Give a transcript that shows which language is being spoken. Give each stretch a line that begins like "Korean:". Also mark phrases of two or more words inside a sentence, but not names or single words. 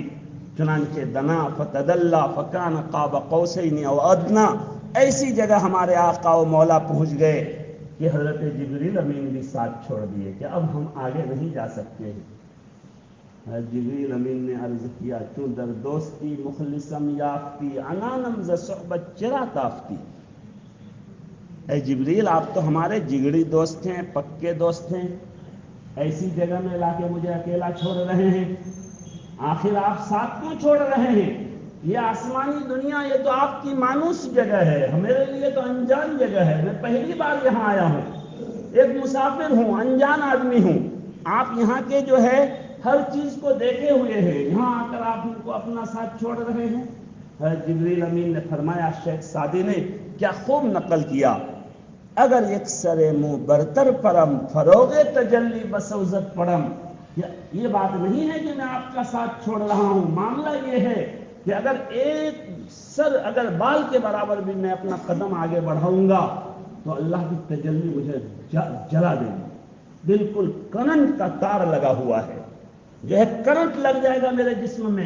Urdu: چنانچہ
Arabic: دنا فتدلی فکان قاب قوسین او ادنا،
Urdu: ایسی جگہ ہمارے آقا و مولا پہنچ گئے کہ حضرت جبریل امین بھی ساتھ چھوڑ دیے کہ اب ہم آگے نہیں جا سکتے ہیں. حضرت جبریل امین نے عرض کیا
Persian: تو در دوستی مخلصم یافتی عنانم ز صحبت چرا تافتی.
Urdu: اے جبریل آپ تو ہمارے جگری دوست ہیں، پکے دوست ہیں، ایسی جگہ میں لا کے مجھے اکیلا چھوڑ رہے ہیں. آخر آپ ساتھ کیوں چھوڑ رہے ہیں؟ یہ آسمانی دنیا یہ تو آپ کی مانوس جگہ ہے، میرے لیے تو انجان جگہ ہے. میں پہلی بار یہاں آیا ہوں، ایک مسافر ہوں، انجان آدمی ہوں. آپ یہاں کے جو ہے ہر چیز کو دیکھے ہوئے ہیں، یہاں آ کر آپ ان کو اپنا ساتھ چھوڑ رہے ہیں. حضرت جبریل امین نے فرمایا، شیخ سعدی نے کیا خوب نقل کیا،
Persian: اگر یک سر منہ برتر پرم فروغ تجلی بسوزت پڑم.
Urdu: یہ بات نہیں ہے کہ میں آپ کا ساتھ چھوڑ رہا ہوں، معاملہ یہ ہے کہ اگر ایک سر اگر بال کے برابر بھی میں اپنا قدم آگے بڑھاؤں گا تو اللہ کی تجلی مجھے جلا دے گی. بالکل کرنٹ کا تار لگا ہوا ہے، جو ہے کرنٹ لگ جائے گا میرے جسم میں.